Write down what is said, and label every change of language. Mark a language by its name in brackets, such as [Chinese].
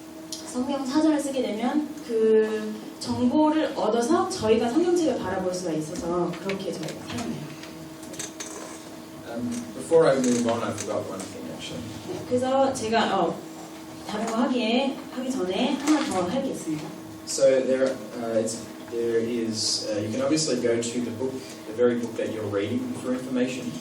[Korean] 성경 사전을 쓰게 되면 그 정보를 얻어서 저희가 성경책을 바라볼 수가 있어서 그렇게 저희가 사용해요. [English] Before I move on, I forgot one thing actually. [Korean] 네, 그래서 제가 다른 거 하기 전에 하나 더 할 게 있습니다. [English] So there is. You can obviously go to the book, the very book that you're reading for information.